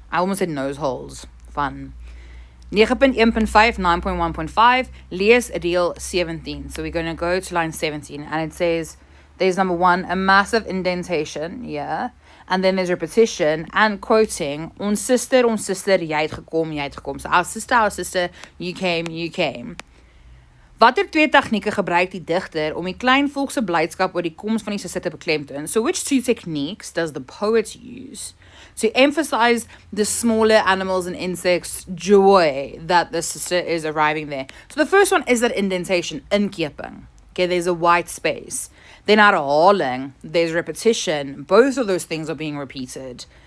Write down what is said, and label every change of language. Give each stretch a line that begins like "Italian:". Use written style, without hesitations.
English: I almost said nose holes. Fun. 9.1.5, 9.1.5,
Afrikaans: lees reël 17.
English: So we're going to go to line 17, and it says, there's number 1, a massive indentation, yeah, and then there's repetition, and quoting,
Afrikaans: ons sister, jy het gekom.
English: So our sister, you came.
Afrikaans: Watter twee tegnieke gebruik die digter om die klein volk se blydskap oor die koms van die suster te beklemtoon?
English: So which two techniques does the poet use to emphasize the smaller animals and insects' joy that the sister is arriving there? So the first one is that indentation, inkeping. Okay, there's a white space. Then herhaling, there's repetition. Both of those things are being repeated.